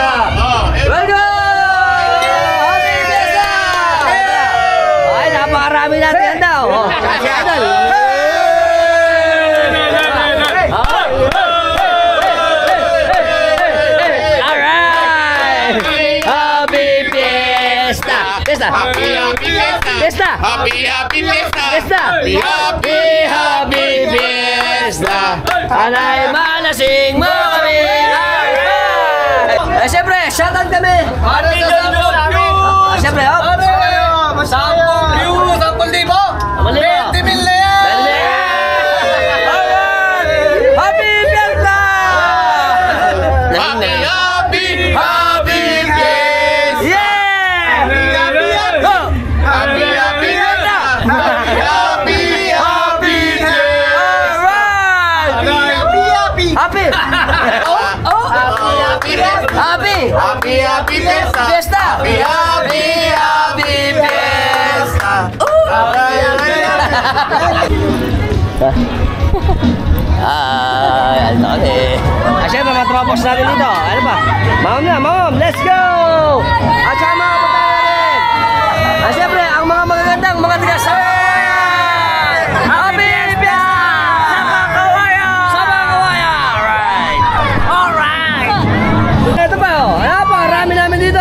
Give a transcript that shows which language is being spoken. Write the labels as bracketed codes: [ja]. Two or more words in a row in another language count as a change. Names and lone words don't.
[en] Welcome. Happy Fiesta. [tl] Ay, napakarami natin yan daw. Oh, kasi Idol. Alright. [en] Happy Fiesta. Fiesta. Fiesta. Happy Fiesta! Fiesta. Happy Fiesta. [tl] Anay malasing mo kami. Alright. Eh, siyempre, shoutout kami. Siyempre, hop. 10 views, 10,000! 20,000 na yan! [en] Happy Fiesta! Happy Fiesta! Yeah! Go! Happy Fiesta! Happy Alright! Happy! Oh! Happy Fiesta! Fiesta! Happy Fiesta! [tl] Ano kami? Siyempre, mga tropos natin dito. Ano ba? Ma'am, [en] let's go! [tl] At saka mga kapatid natin. Siyempre, ang mga magagandang mga tigas-sabayan! [en] Happy Fiesta! Sabang Kawayan! [tl] Alright! Ito pa, oh. Napakarami namin dito.